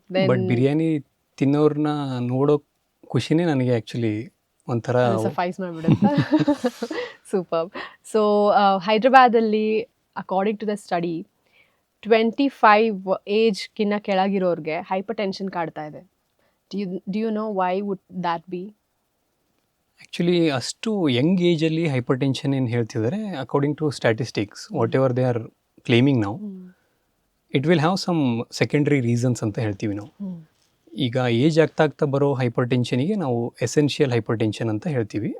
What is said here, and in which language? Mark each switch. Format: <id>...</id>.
<kn>But biryani ತಿನ್ನೋರ್ನ ನೋಡೋ ಖುಷಿನೇ ನನಗೆ ಆ್ಯಕ್ಚುಲಿ ಒಂಥರ ಸಫೈಸ್ ಮಾಡಿಬಿಡುತ್ತೆ. Super. So ಹೈದ್ರಾಬಾದಲ್ಲಿ according to the study 25 ಏಜ್ಗಿನ್ನ ಕೆಳಗಿರೋರಿಗೆ hyper tension ಕಾಡ್ತಾ ಇದೆ.</kn> <en>Do you know why would that be?</en> <kn>Actually ಅಷ್ಟು ಯಂಗ್ ಏಜಲ್ಲಿ ಹೈಪರ್ ಟೆನ್ಷನ್ ಏನು ಹೇಳ್ತಿದ್ದಾರೆ, according to statistics</kn> <en>whatever they are claiming</en> <kn>ನಾವು,</kn> <en>it will have some secondary reasons</en> <kn>ಅಂತ ಹೇಳ್ತೀವಿ ನಾವು. ಈಗ ಏಜ್ ಆಗ್ತಾ ಬರೋ ಹೈಪರ್ ಟೆನ್ಷನಿಗೆ ನಾವು ಎಸೆನ್ಷಿಯಲ್ ಹೈಪರ್ ಟೆನ್ಷನ್ ಅಂತ ಹೇಳ್ತೀವಿ.</kn>